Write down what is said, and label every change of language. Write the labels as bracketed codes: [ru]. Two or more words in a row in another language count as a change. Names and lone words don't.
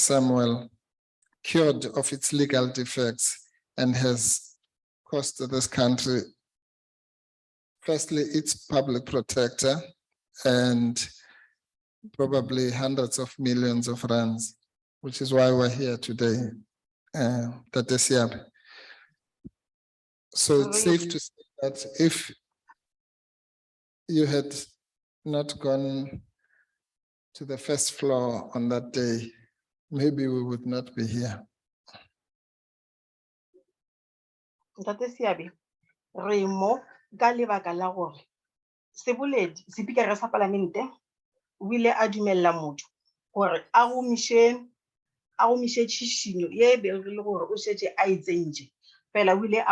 [en] Samuel, cured of its legal defects and has cost this country, firstly, its public protector and probably hundreds of millions of rands, which is why we're here today, So it's safe to say that if you had not gone to the first floor on that day, maybe we would not be here. [nso] Ntate Seabe, re mo ka lebaka la gore seboledi speaker sa parlamente o ile a dumella motho gore a gomiše tšhišinyo ye be re le gore o šetše a itsentše fela o ile a